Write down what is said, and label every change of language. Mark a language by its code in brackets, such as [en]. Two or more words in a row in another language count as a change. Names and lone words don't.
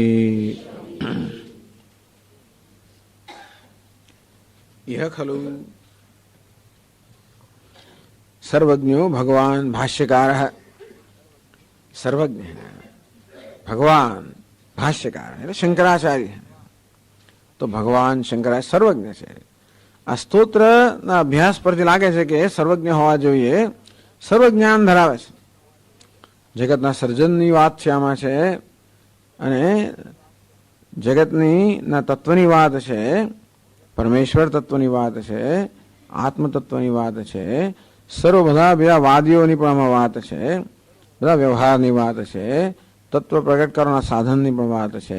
[sa] यह खलु सर्वज्ञो भगवान भाष्यकारः. सर्वज्ञ भगवान भाष्यकार એટલે શંકરાચાર્ય. [gu] તો ભગવાન શંકરાચાર્ય સર્વજ્ઞ છે. આ સ્તોત્રના અભ્યાસ પરથી લાગે છે કે સર્વજ્ઞ હોવા જોઈએ, સર્વજ્ઞાન ધરાવે છે. જગતના સર્જનની વાત છે આમાં છે, અને જગતની ના તત્વની વાત છે, પરમેશ્વર તત્વની વાત છે, આત્મ તત્વની વાત છે, સર્વ બધા વાદીઓની પણ આમાં વાત છે, બધા વ્યવહારની વાત છે, તત્વ પ્રગટ કરવાના સાધનની પણ વાત છે.